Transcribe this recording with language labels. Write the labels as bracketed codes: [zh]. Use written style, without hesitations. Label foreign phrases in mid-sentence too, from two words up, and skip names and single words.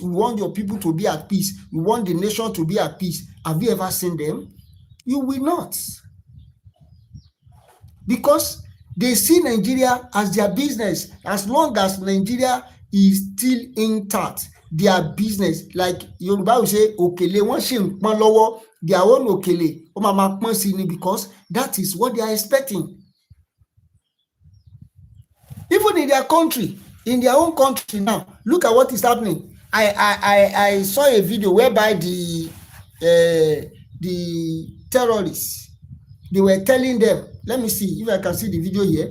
[en] We want your people to be at peace. We want the nation to be at peace. Have you ever seen them? You will not. Because they see Nigeria as their business. As long as Nigeria is still intact, their business, like Yoruba will say, [yo] okele, wọ́n ṣì ń pọ́n lọ́wọ́, [en] their own okele, [yo] ó máa máa pọ́n sí ni, [en] because that is what they are expecting. Even in their country, in their own country now, look at what is happening. I saw a video whereby the terrorists, they were telling them, let me see if I can see the video here.